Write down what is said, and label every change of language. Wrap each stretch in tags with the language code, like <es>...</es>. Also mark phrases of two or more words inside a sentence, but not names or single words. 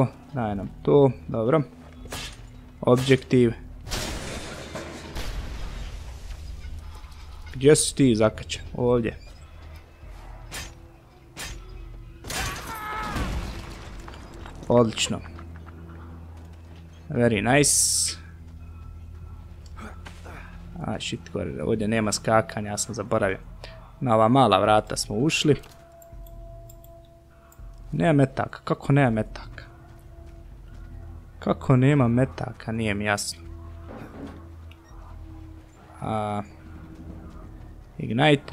<hr>Daj nam to. Dobro. Objektiv. Gdje si ti zakačen? Ovdje. Odlično.</hr> <en>Very nice.</en> <hr>Shit, ovdje nema skakanja, ja sam zaboravio. Na ova mala vrata smo ušli. Nema metaka, kako nema metaka? Kako nema metaka, nije mi jasno. Ignite.</hr>